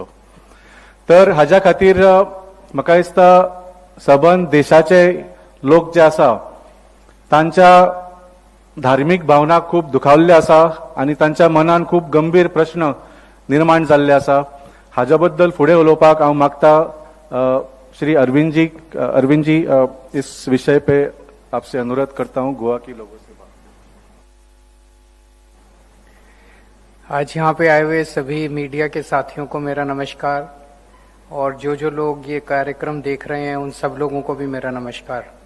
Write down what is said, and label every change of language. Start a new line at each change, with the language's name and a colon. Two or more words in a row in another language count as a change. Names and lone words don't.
Konkani: तर हाज्या खातीर म्हाका दिसता सबंद देशाचे लोक जे आसा तांच्या धार्मीक भावना खूब दुखावल्ले आसा आणि तांच्या मनान खूब गंभीर प्रश्न निर्माण जाल्ले आसा. हाज्या बद्दल फुडें उलोवपाक हांव मागता
Hindi: श्री अरविंद जी, इस विषय पे आपसे अनुरोध करता हूं गोवा की लोगों से बात. आज यहाँ पे आए हुए सभी मीडिया के साथियों को मेरा नमस्कार, और जो लोग ये कार्यक्रम देख रहे हैं उन सब लोगों को भी मेरा नमस्कार.